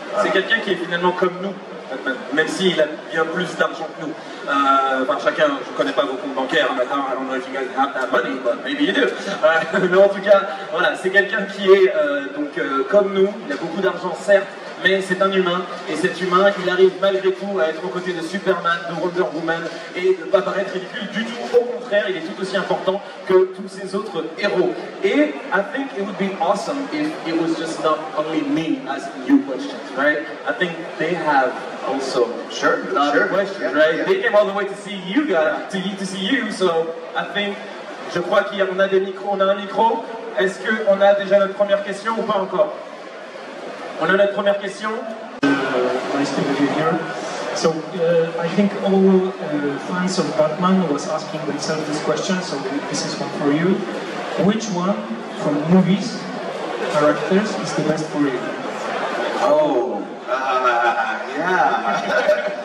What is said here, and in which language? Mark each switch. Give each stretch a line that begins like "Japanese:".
French: C'est quelqu'un qui est finalement comme nous, même s'il a bien plus d'argent que nous. Enfin, chacun, je ne connais pas vos comptes bancaires,
English: I don't know if you guys have that money, but maybe you do.
French: Mais en tout cas, voilà, c'est quelqu'un qui est comme nous, il a beaucoup d'argent certes, mais c'est un humain, et cet humain, il arrive malgré tout à être aux côtés de Superman, de Wonder Woman, et de ne pas paraître ridicule du tout. Au contraire, il est tout aussi important que tous ces autres héros.
English: Et I think it would be awesome if it was just not only me asking you questions, right? I think they have also a lot of questions, right? Yeah. They came all the way to see you guys, to see you, so I think,
French: je crois qu'on a des micros, on a un micro. Est-ce qu'on a déjà notre première question ou pas encore? On a notre première question.
English: Nice to meet you here. So I think all fans of Batman was asking themselves this question, so this is one for you. Which one from movies, characters, is the best for you? Oh, yeah.